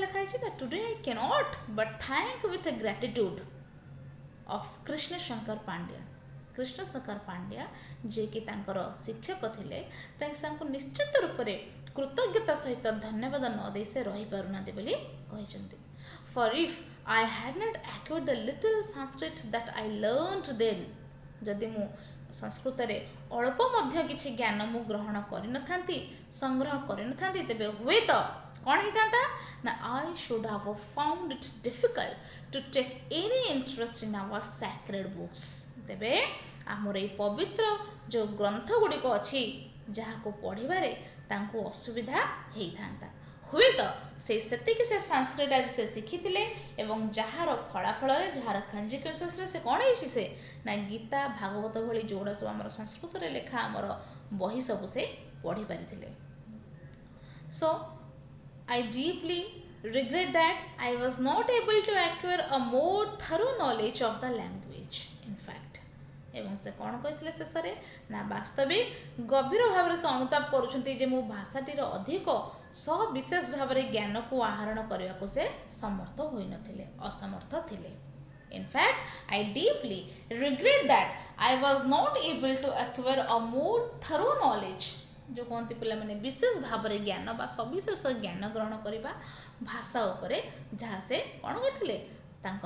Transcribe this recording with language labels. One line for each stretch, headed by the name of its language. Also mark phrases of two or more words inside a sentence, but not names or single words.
Odia: ଲେଖା ହେଇଛି ନା
English: today I cannot but thank with gratitude of
Odia: କୃଷ୍ଣ ଶଙ୍କର ପାଣ୍ଡ୍ୟା କୃଷ୍ଣ ଶଙ୍କର ପାଣ୍ଡ୍ୟା ଯିଏକି ତାଙ୍କର ଶିକ୍ଷକ ଥିଲେ ତାଙ୍କୁ ନିଶ୍ଚିତ ରୂପରେ କୃତଜ୍ଞତା ସହିତ ଧନ୍ୟବାଦ ନ ଦେଇ ସେ ରହିପାରୁନାହାନ୍ତି ବୋଲି କହିଛନ୍ତି
English: for if I had not acquired the little Sanskrit that I learned then
Odia: ଯଦି ମୁଁ ସଂସ୍କୃତରେ ଅଳ୍ପ ମଧ୍ୟ କିଛି ଜ୍ଞାନ ମୁଁ ଗ୍ରହଣ କରିନଥାନ୍ତି ସଂଗ୍ରହ କରିନଥାନ୍ତି ତେବେ ହୁଏତ କ'ଣ ହେଇଥାନ୍ତା ନା
English: I should have found it difficult to take any interest in our sacred books
Odia: ତେବେ ଆମର ଏଇ ପବିତ୍ର ଯେଉଁ ଗ୍ରନ୍ଥ ଗୁଡ଼ିକ ଅଛି ଯାହାକୁ ପଢ଼ିବାରେ ତାଙ୍କୁ ଅସୁବିଧା ହେଇଥାନ୍ତା ହୁଏତ ସେତିକି ସେ ସଂସ୍କୃତ ଆଜି ସେ ଶିଖିଥିଲେ ଏବଂ ଯାହାର ଫଳାଫଳରେ ଯାହାର କନସିକ୍ୱେନ୍ସେସରେ ସେ କ'ଣ ହେଇଛି ସେ ନା ଗୀତା ଭାଗବତ ଭଳି ଯେଉଁଗୁଡ଼ା ସବୁ ଆମର ସଂସ୍କୃତରେ ଲେଖା ଆମର ବହି ସବୁ ସେ ପଢ଼ି ପାରିଥିଲେ ସୋ
English: I deeply regret that I was not able to acquire a more thorough knowledge of the language in fact
Odia: ଏବଂ ସେ କ'ଣ କହିଥିଲେ ଶେଷରେ ନା ବାସ୍ତବିକ ଗଭୀର ଭାବରେ ସେ ଅନୁତାପ କରୁଛନ୍ତି ଯେ ମୋ ଭାଷାଟିର ଅଧିକ ସବିଶେଷ ଭାବରେ ଜ୍ଞାନକୁ ଆହରଣ କରିବାକୁ ସେ ସମର୍ଥ ହୋଇନଥିଲେ ଅସମର୍ଥ ଥିଲେ
English: in fact I deeply regret that I was not able to acquire a more thorough knowledge
Odia: ଯେଉଁ କହନ୍ତି ପିଲାମାନେ ବିଶେଷ ଭାବରେ ଜ୍ଞାନ ବା ସବିଶେଷ ଜ୍ଞାନ ଗ୍ରହଣ କରିବା ଭାଷା ଉପରେ ଯାହା ସେ କ'ଣ କରିଥିଲେ ତାଙ୍କର